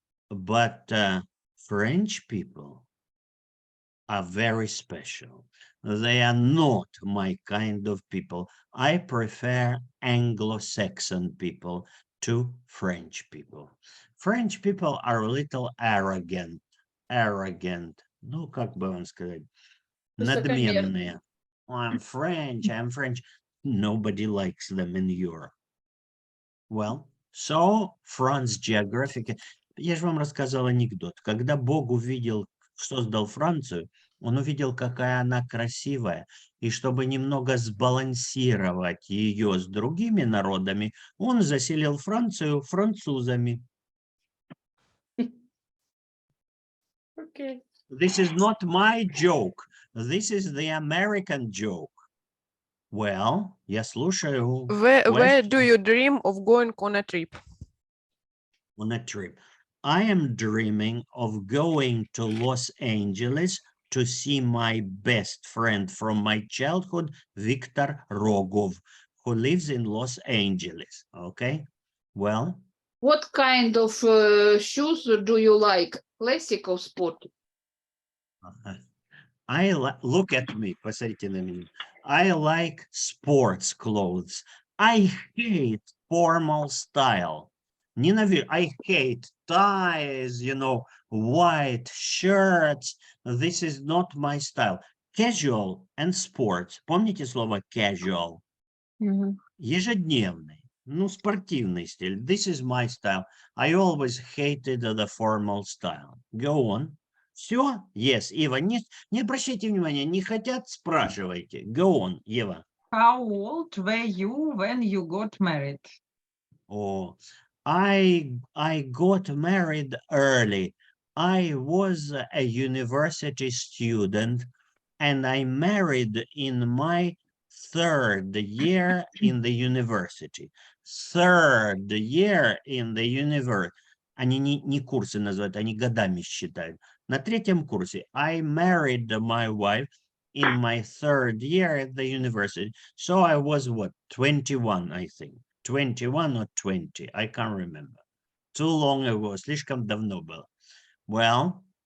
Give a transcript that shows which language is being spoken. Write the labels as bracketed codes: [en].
[en] But French people are very special. They are not my kind of people. I prefer Anglo-Saxon people to French people. French people are a little arrogant. [ru] Ну, как бы вам сказать, надменные. [en] I'm French. Nobody likes them in Europe. Well, so France geographic. [ru] Я же вам рассказал анекдот. Когда Бог создал Францию, он увидел, какая она красивая. И чтобы немного сбалансировать ее с другими народами, он заселил Францию французами. [en] Okay. This is not my joke. This is the American joke. Well, [ru] я слушаю. [en] where do you dream of going on a trip? On a trip. I am dreaming of going to Los Angeles to see my best friend from my childhood, Viktor Rogov, who lives in Los Angeles. Okay, well. What kind of shoes do you like? Classic or sport? Look at me, [ru] посмотрите на меня. [en] I like sports clothes. I hate formal style. [ru] Ненавижу. [en] I hate ties, white shirts. This is not my style. Casual and sports. [ru] Помните слово casual? Ежедневный. Спортивный стиль. [en] This is my style. I always hated the formal style. Go on. [ru] Все? [en] Yes, [ru] Ева, не обращайте внимания, не хотят, спрашивайте. [en] Go on, Ева. How old were you when you got married? Oh, I got married early. I was a university student and I married in my 3rd year in the university. 3rd year in the university. [ru] Они не курсы называют, они годами считают. На 3-м курсе [en] I married my wife in my 3rd year at the university. So I was what, 21, I think. 21 or 20, I can't remember. Too long ago, [ru] слишком давно было. [en] Well.